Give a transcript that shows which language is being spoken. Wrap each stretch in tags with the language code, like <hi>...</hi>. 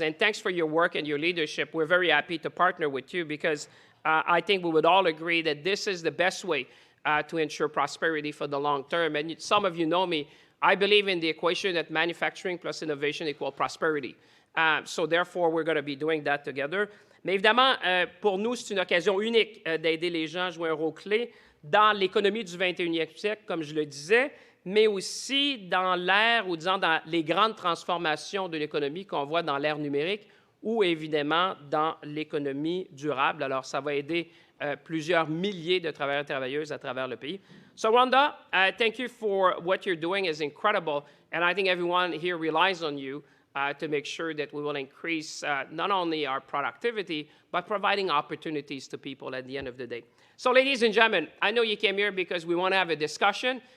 <en>And thanks for your work and your leadership. We're very happy to partner with you because I think we would all agree that this is the best way to ensure prosperity for the long term. And some of you know me. I believe in the equation that manufacturing plus innovation equal prosperity. So therefore, we're going to be doing that together.</en> <fr>Mais évidemment, pour nous, c'est une occasion unique d'aider les gens à jouer un rôle clé dans l'économie du 21e siècle, comme je le disais, mais aussi dans l'ère, ou disons dans les grandes transformations de l'économie qu'on voit dans l'ère numérique ou évidemment dans l'économie durable. Alors, ça va aider plusieurs milliers de travailleurs et travailleuses à travers le pays.</fr> <en>So, Rhonda, thank you for what you're doing is incredible, and I think everyone here relies on you to make sure that we will increase not only our productivity, but providing opportunities to people at the end of the day. So, ladies and gentlemen, I know you came here because we want to have a discussion.</en>